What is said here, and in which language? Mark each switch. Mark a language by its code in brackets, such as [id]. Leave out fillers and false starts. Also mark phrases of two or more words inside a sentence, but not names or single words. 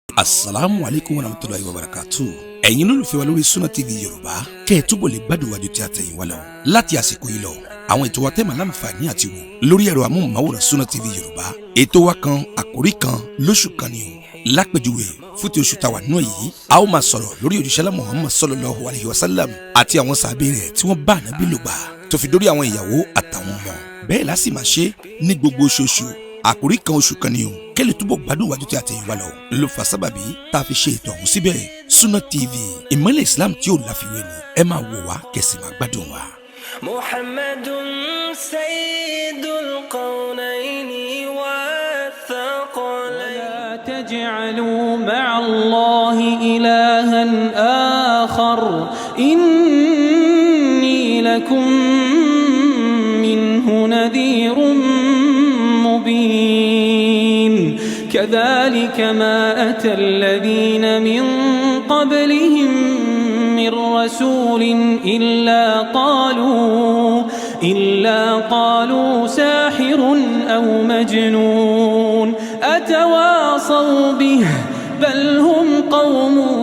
[ar] السلام عليكم ورحمة الله وبركاته. [yo] Ẹ̀yin olólùfẹ́ wa lórí Sunna TV Yorùbá kẹ́ ẹ túbọ̀ lè gbádùn wájú tí a tẹ̀yìn wá lọ. Láti àsìkò yìí lọ, àwọn ètò wa tẹ́ máa láǹfààní àti wò lórí ẹ̀rọ amóhùnmáwòrán Sunna TV Yorùbá. Ètò wa kan àkórí kan lóṣù kan ni o. Lápèjúwe fún ti oṣù tàwa náà yìí, a ó máa sọ̀rọ̀ lórí òjíṣẹ́ Muhammad [ar] صلى الله عليه وسلم [yo] àti àwọn sàhábé rẹ̀ tí wọ́n bá Ànábì lò gbà tó fi dórí àwọn ìyàwó àtàwọn ọmọ. Bẹ́ẹ̀ la sì máa ṣe ní gbogbo oṣooṣù. Àkórí kan oṣù kan ni o, kẹ́lẹ̀ túbọ̀ gbádùn wájú tí a tẹ̀yìn wá lọ ló fa sábàbí tá a fi ṣe ètò ọ̀hún síbẹ̀. Sunna TV, ìmọ́lẹ̀ Islam tí ò láfiwé ni ẹ máa wò wá kẹ́sì máa gbádùn wa. [ar] محمد سيد الكونين والثقلين. لا تجعلوا مع الله إلها آخر إني لكم منه نذير مبين كذلك ما أتى الذين من قبلهم من رسول إلا قالوا ساحر أو مجنون أتواصوا به بل هم قوم